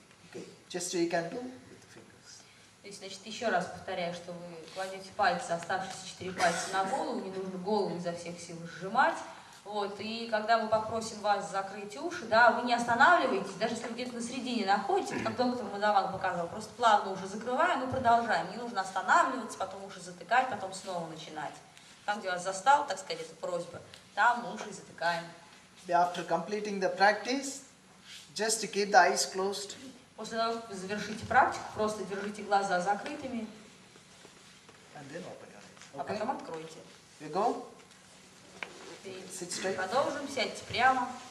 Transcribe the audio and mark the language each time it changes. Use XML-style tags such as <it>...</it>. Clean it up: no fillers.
<en>Okay, just you can do with the fingers.</en> <ru>То есть, значит, еще раз повторяю, что вы кладете пальцы, оставшиеся 4 пальца на голову, не нужно голову изо всех сил сжимать. Вот, и когда мы попросим вас закрыть уши, да, вы не останавливаетесь, даже если вы где-то на середине находитесь, как доктор Мадаван показал, просто плавно уже закрываем и продолжаем. Не нужно останавливаться, потом уши затыкать, потом снова начинать. Там, где вас застал, так сказать, это просьба, там уши затыкаем.</ru> <en>After completing the practice, just to keep the eyes closed.</en> <ru>После того, как вы завершите практику, просто держите глаза закрытыми,</ru> <en>And then open your eyes.</en> <ru>а потом откройте.</ru> <en>You go.</en> <ru>И</ru> <en>Sit straight.</en> <ru>продолжим, сядьте прямо.</ru>